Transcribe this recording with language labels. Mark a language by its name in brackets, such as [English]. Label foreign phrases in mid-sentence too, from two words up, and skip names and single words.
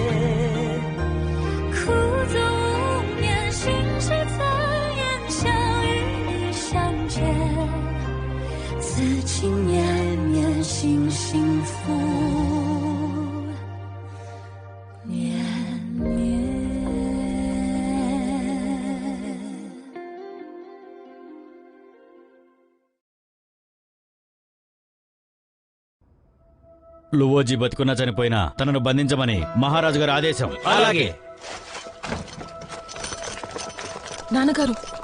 [Chinese] 苦纵无眠，心事怎言？相遇相见，此情绵绵，心幸福绵绵。 [Telugu] లువోజీ బతుకున్నా చనిపోయినా తనను బంధించమని మహారాజు గారి ఆదేశం. అలాగే నాన్నగారు,